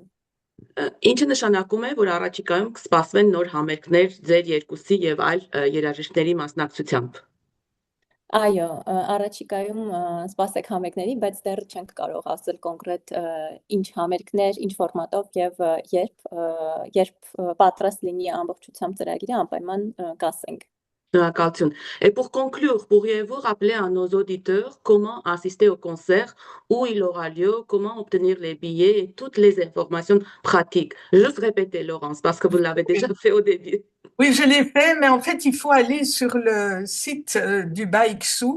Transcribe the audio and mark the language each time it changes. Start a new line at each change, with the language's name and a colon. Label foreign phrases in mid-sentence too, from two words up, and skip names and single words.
Armenian: Ինչը նշանակում է, որ առաջիկայում կսպասվեն նոր համերգներ ձեր երկուսի եւ այլ երաժիշտների մասնակցությամբ։ Այո, առաջիկայում սպասեք համերգների, բայց դեռ չենք կարող ասել կոնկրետ ինչ համերգներ, ինչ ֆորմատով եւ երբ պատրաստ լինի ամբողջությամբ ծրագիրը, անպայման կասենք։ Шнуркалություն.
French: Et pour conclure, pourriez-vous rappeler à nos auditeurs comment assister au concert, où il aura lieu, comment obtenir les billets et toutes les informations pratiques? Juste répétez, Laurence, parce que vous l'avez déjà fait au début. Oui, je l'ai fait, mais en fait, il faut aller sur le site du Baixu.